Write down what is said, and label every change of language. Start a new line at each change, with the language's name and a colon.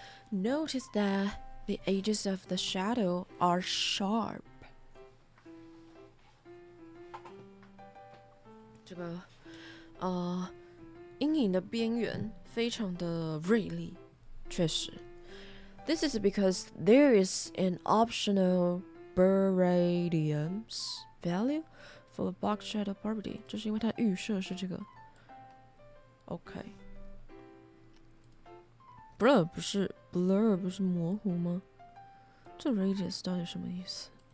English: Notice that the edges of the shadow are sharp.
Chinese: 这个阴影的边缘非常的锐利，确实。
English: This is because there is an optional radius value for the box shadow property，
Chinese: 就是因为它预设是这个。 OK。blur 不是模糊吗？这 radius 到底什么意思